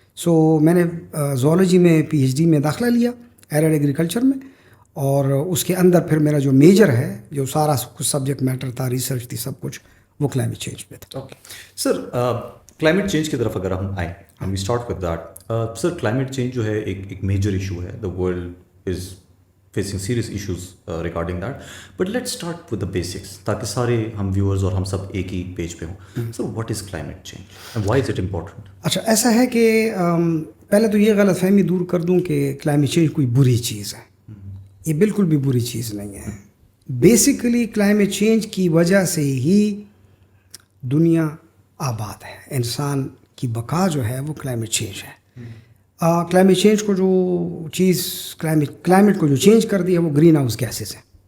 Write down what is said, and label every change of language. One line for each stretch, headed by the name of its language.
Hindi: सो मैंने ज़ूलॉजी में PhD में दाखिला लिया, एरिड एग्रीकल्चर में, और उसके अंदर फिर मेरा जो मेजर है, जो सारा कुछ सब्जेक्ट मैटर था, रिसर्च थी, सब कुछ वो क्लाइमेट चेंज पे था. ओके सर, क्लाइमेट चेंज की तरफ अगर हम आए,
English: We start with that.
Hindi: Sir, climate change जो है एक मेजर इशू है.
English: the world is facing serious issues regarding that, but let's start with the basics
Hindi: ताकि सारे हम viewers और हम सब एक ही पेज पे हों.
English: So what is climate change and why is it important?
Hindi: अच्छा, ऐसा है कि पहले तो ये गलत फहमी दूर कर दूं कि क्लाइमेट चेंज कोई बुरी चीज़ है. ये बिल्कुल भी बुरी चीज़ नहीं है. बेसिकली क्लाइमेट चेंज की वजह से ही दुनिया आबाद है. इंसान की बका जो है वो क्लाइमेट चेंज है. क्लाइमेट चेंज को जो चीज़ क्लाइमेट को जो चेंज कर दिया वो ग्रीन हाउस गैसेस हैं.